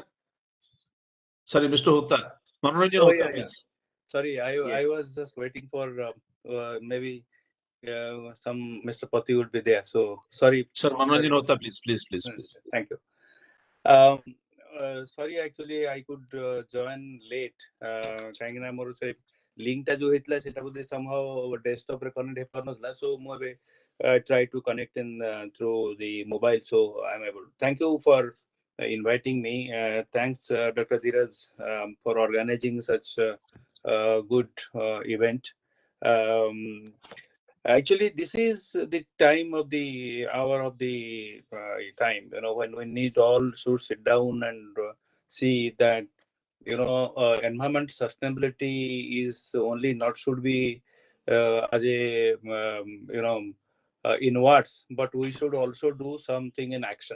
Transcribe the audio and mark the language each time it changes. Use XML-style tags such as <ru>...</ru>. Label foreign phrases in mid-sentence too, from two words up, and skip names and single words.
<en>Sorry, Mr. Hutta. Manoranjan Oh, Hutta, yeah. please. Sorry, I Yes. was just waiting for maybe some Mr. Pati would be there. So sorry. Sir, Manoranjan Hutta, please, please, please, please. Thank you. Sorry, actually I could join late.</en> <or>କାହିଁକି ନା ମୋର ସେ link ଟା ଯୋଉ ହେଇଥିଲା ସେଟା ବୋଧେ</or> <en>somehow desktop</en> <or>ରେ connect ହେଇପାରୁନଥିଲା.</or> <en>So</en> <or>ମୁଁ ଏବେ</or> <en>try to connect in through the mobile, so I'm able. Thank you for inviting me. Thanks, Dr. Dheeraj, for organizing such a good event. Actually, this is the time of the hour of the time, when we need all to sit down and see that, environment sustainability is only not should be as a, in words, but we should also do something in action.</en>